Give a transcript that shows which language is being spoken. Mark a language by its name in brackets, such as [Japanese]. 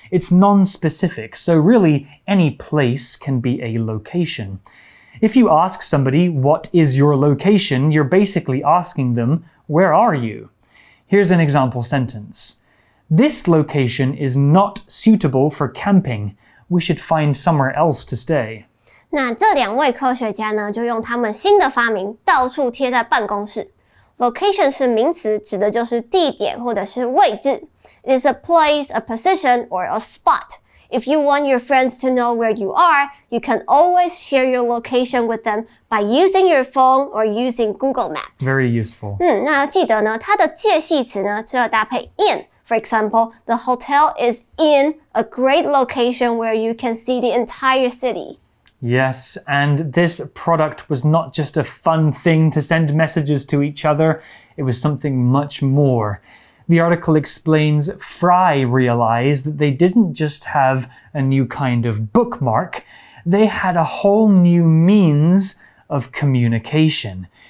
[English] It's non-specific, so really any place can be a location. If you ask somebody, what is your location, you're basically asking them, where are you? Here's an example sentence. This location is not suitable for camping. We should find somewhere else to stay. [Chinese] 那这两位科学家呢，就用他们新的发明到处贴在办公室。 Location 是名词，指的就是地点或者是位置。 [English] It is a place, a position, or a spot. If you want your friends to know where you are, you can always share your location with them by using your phone or using Google Maps. Very useful. [Chinese] 那要记得呢，它的介系词呢是要搭配 in. [English] For example, the hotel is in a great location where you can see the entire city. Yes, and this product was not just a fun thing to send messages to each other, it was something much more. The article explains Fry realized that they didn't just have a new kind of bookmark, they had a whole new means of communication.